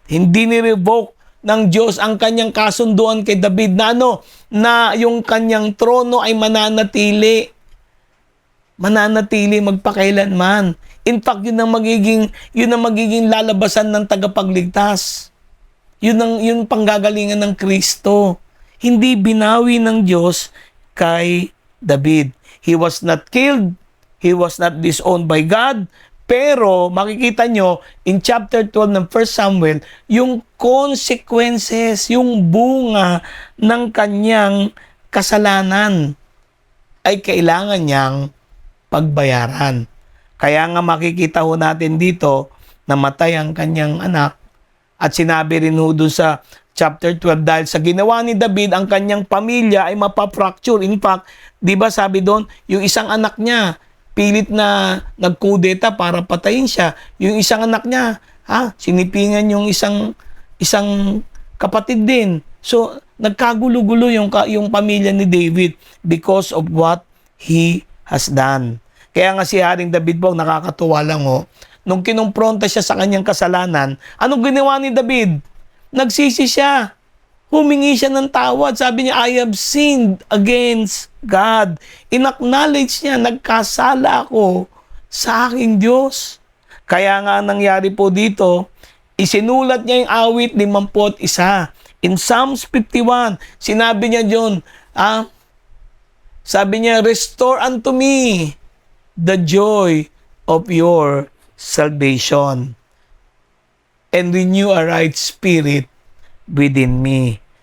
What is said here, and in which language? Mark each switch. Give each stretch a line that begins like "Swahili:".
Filipino: Hindi ni-revoke ng Diyos ang kanyang kasunduan kay David na na yung kanyang trono ay mananatili magpakailanman. In fact, yun ang magiging lalabasan ng tagapagligtas. Yun panggagalingan ng Kristo. Hindi binawi ng Diyos kay David.
English: He was not killed. He was not disowned by God.
Filipino: Pero makikita nyo in chapter 12 ng 1 Samuel, yung consequences, yung bunga ng kanyang kasalanan ay kailangan niyang pagbayaran. Kaya nga makikita ho natin dito, namatay ang kanyang anak. At sinabi rin ho doon sa chapter 12, dahil sa ginawa ni David, ang kanyang pamilya ay mapafracture. In fact, di ba sabi doon, yung isang anak niya, pilit na nagkudeta para patayin siya. Yung isang anak niya, sinipingan yung isang kapatid din. So, nagkagulo-gulo yung pamilya ni David
English: because of what he has done.
Filipino: Kaya nga si Haring David po, nakakatuwa lang nung kinumpronta siya sa kanyang kasalanan, anong ginawa ni David? Nagsisi siya. Humingi siya ng tawad. Sabi niya,
English: I have sinned against God.
Filipino: In-acknowledge niya, nagkasala ako sa aking Diyos. Kaya nga nangyari po dito, isinulat niya yung awit 51.
English: In Psalms 51,
Filipino: sinabi niya doon, sabi niya,
English: restore unto me the joy of your salvation and renew a right spirit within me.